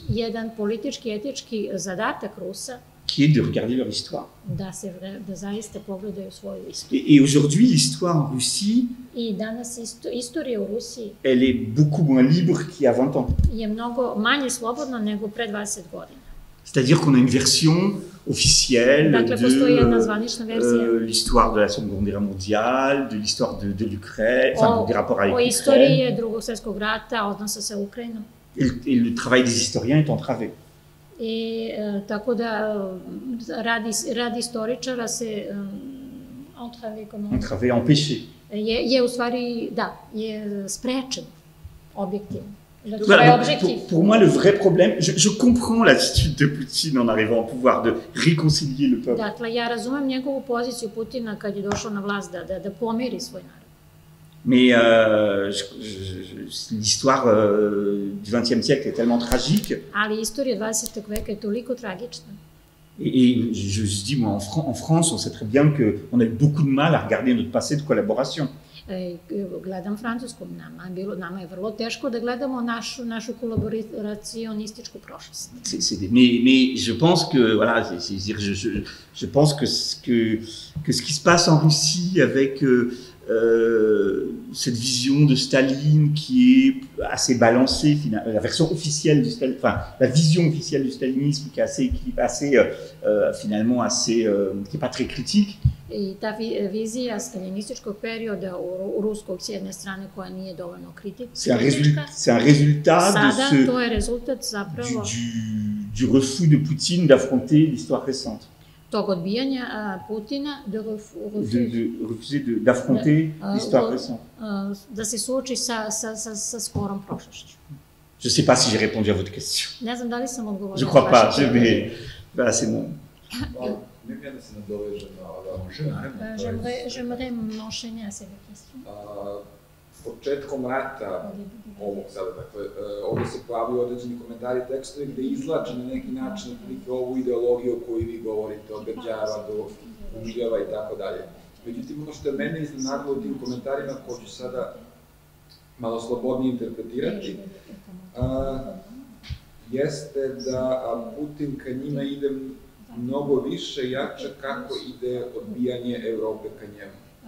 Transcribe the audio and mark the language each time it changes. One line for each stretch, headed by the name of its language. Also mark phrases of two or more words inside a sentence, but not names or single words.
Serbian: jedan politički, etički zadatak Rusa,
French: qui est de regarder leur histoire.
Serbian: da zaista pogledaju svoju istoriju.
French: Et aujourd'hui, l'histoire en Russie,
Serbian: I danas istorija u Rusiji
French: elle est beaucoup moins libre qu'il y a 20 ans.
Serbian: je mnogo manje slobodna nego pre 20 godina.
French: C'est-à-dire qu'on a une version officielle
Serbian: Dakle, postoji jedna
French: de
Serbian: zvanična verzija
French: l'histoire de la Seconde Guerre mondiale, de l'histoire de l'Ukraine, enfin des rapports avec
Serbian: o
French: l'Ukraine.
Serbian: istoriji Drugog svjetskog rata, odnosa sa Ukrajinom.
French: Et le travail des historiens est entravé.
Serbian: I tako da rad istoričara se
French: Entravé, empêché.
Serbian: je u stvari, da, je sprečen objektivno.
French: Voilà, pour moi, le vrai problème, je comprends l'attitude de Poutine en arrivant au pouvoir, de réconcilier le peuple.
Serbian: Dakle, ja razumem njegovu poziciju Putina kad je došao na vlast da pomiri svoj narod.
French: Mais l'histoire du XXe siècle est tellement tragique.
Serbian: Ali istorija 20. veka je toliko tragična.
French: Et je dis, moi, en France, on sait très bien qu'on a eu beaucoup de mal à regarder notre passé de collaboration.
Serbian: Gledam Francusku, nama je vrlo teško da gledamo našu kolaboracionističku prošlost.
French: Mais je pense que, voilà, je pense que ce qui se passe en Russie avec cette vision de Staline qui est assez balancée, la version officielle du Staline, enfin la vision officielle du stalinisme qui est finalement assez, qui est pas très critique.
Serbian: I ta vizija staljinističkog perioda u ruskog s jedne strane koja nije dovoljno kritička.
French: C'est un résultat
Serbian: Sada to je rezultat zapravo
French: du refus de Poutine d'affronter l'histoire récente.
Serbian: Tog odbijanja Putina
French: d'affronter l'histoire récente.
Serbian: Da se suoči sa skorom prošlošću.
French: Je ne sais pas si j'ai répondu à votre question.
Serbian: Ne znam da li sam odgovorila.
French: Je crois pas, mais voilà, c'est bon.
Serbian: Da se nadovežem na ovo.
French: J'aimerais m'enchaîner à cette question.
Serbian: Početkom rata ovog sada, dakle, ovdje se pojavljaju određeni komentari tekstovi gde izlače na neki način otprilike ovu ideologiju o kojoj vi govorite, od Berđajeva do Umiljeva i tako dalje. Međutim, ono što je mene iznenadilo u tim komentarima, ko ću sada malo slobodnije interpretirati, jeste da Putin ka njima ide mnogo više jače kako ide odbijanje Evrope ka njemu.